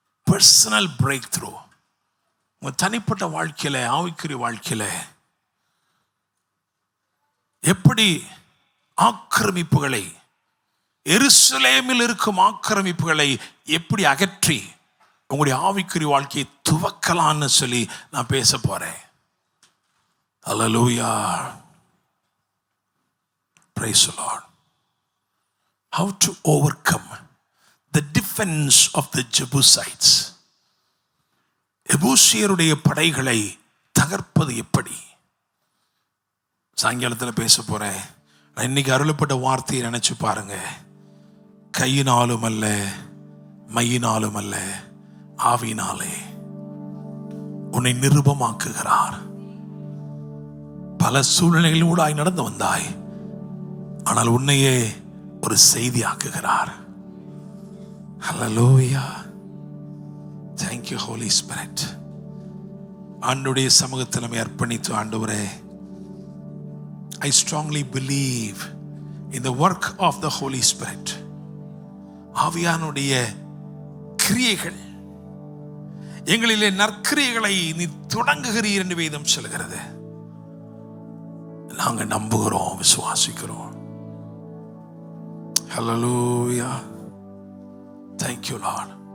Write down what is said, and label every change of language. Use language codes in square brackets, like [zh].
[en] Personal breakthrough. [ta] உங்க தனிப்பட்ட வாழ்க்கையில, ஆவிக்குரிய வாழ்க்கையில எப்படி ஆக்கிரமிப்புகளை, எருசலேமில் இருக்கும் ஆக்கிரமிப்புகளை எப்படி அகற்றி உங்களுடைய ஆவிக்குரிய வாழ்க்கையை துவக்கலான்னு சொல்லி நான் பேச போறேன். அல்லேலூயா. [en] Praise the Lord. how to overcome the defense of the Jebusites. [ta] எபூசியருடைய படைகளை தகர்ப்பது எப்படி? சாயங்காலத்தில் பேச போறேன். இன்னைக்கு அருளப்பட்ட வார்த்தையை நினைச்சு பாருங்க. கையினாலும் அல்ல, மையினாலும் அல்ல, ஆவியினாலே உன்னை நிருபமாக்குகிறார். பல சூழ்நிலைகளூடாய் நடந்து வந்தாய், ஆனால் உன்னையே ஒரு செய்தியாக்குகிறார். ஹல்லேலூயா. [en] Thank you Holy Spirit. [ta] ஆண்டவருடைய சமூகத்தில் நம்மை அர்ப்பணித்து, ஆண்டவரே, [en] I strongly believe in the work of the Holy Spirit. [ta] ஆவியானுடைய கிரியைகள், எங்களிலே நற்கிரியைகளை நீ தொடங்குகிறீர் என்று வேதம் சொல்கிறது. நாங்க நம்புகிறோம், விசுவாசிக்கிறோம். [en] Hallelujah. Thank you Lord.